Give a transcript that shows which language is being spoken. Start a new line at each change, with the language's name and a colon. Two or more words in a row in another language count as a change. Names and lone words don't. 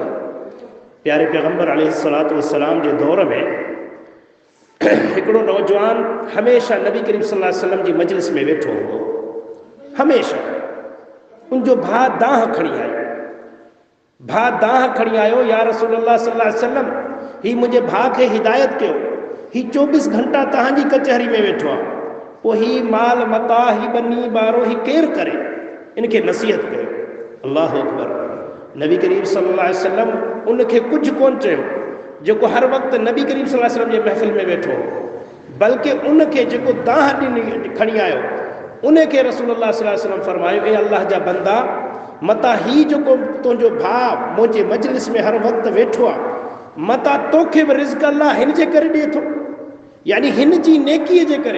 Sindhi: प्यारे पैगंबर
Arabic: عليه الصلاة والسلام
Sindhi: जे दौर में हिकिड़ो नौजवान हमेशह नबी करीम
Arabic: صلى الله عليه وسلم
Sindhi: जी मजलिस में वेठो हूंदो। हमेशह उनजो भाउ दाह खणी आयो। भाउ दाह खणी आयो,
Arabic: يا رسول الله صلى الله عليه وسلم,
Sindhi: ही मुंहिंजे भाउ खे हिदायत कयो, ही 24 घंटा तव्हांजी कचहरी में वेठो आहे, पोइ ही माल मता, ही बनी ॿारो, ही केरु करे, इनखे नसीहत कयो।
Arabic: الله أكبر.
Sindhi: नबी करीम
Arabic: صلى الله عليه وسلم
Sindhi: उनखे कुझु कोन चयो जेको हर वक़्तु नबी करीम
Arabic: صلى الله عليه وسلم
Sindhi: जे महफ़िल में वेठो हो, बल्कि उनखे जेको दाह खणी आयो उनखे रसूलुल्लाह
Arabic: صلى الله عليه وسلم
Sindhi: फरमायो, ए अल्लाह जा बंदा, मता ही जेको तुंहिंजो भाउ मुंहिंजे मजलिस में हर वक़्तु वेठो आहे, मता तोखे बि रिज़्क अल्लाह हिन जे करे ॾिए थो, यानी हिन जी नेकीअ जे करे।